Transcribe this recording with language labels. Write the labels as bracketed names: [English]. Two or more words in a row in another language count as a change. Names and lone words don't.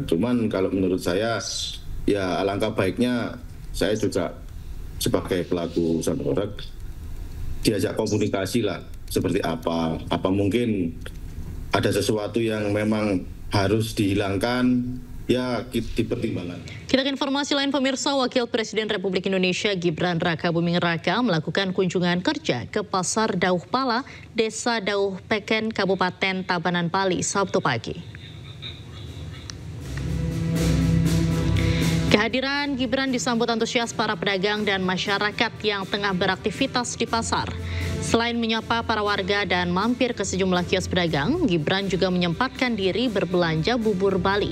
[Indonesian] Cuman kalau menurut saya ya alangkah baiknya saya juga sebagai pelaku sound horeg diajak komunikasi lah, seperti apa mungkin ada sesuatu yang memang harus dihilangkan, ya dipertimbangkan. Kita ke informasi lain pemirsa, Wakil Presiden Republik Indonesia Gibran Rakabuming Raka melakukan kunjungan kerja ke Pasar Dauh Pala, Desa Dauh Peken, Kabupaten Tabanan Pali, Sabtu pagi. Kehadiran Gibran disambut antusias para pedagang dan masyarakat yang tengah beraktivitas di pasar. Selain menyapa para warga dan mampir ke sejumlah kios pedagang, Gibran juga menyempatkan diri berbelanja bubur Bali.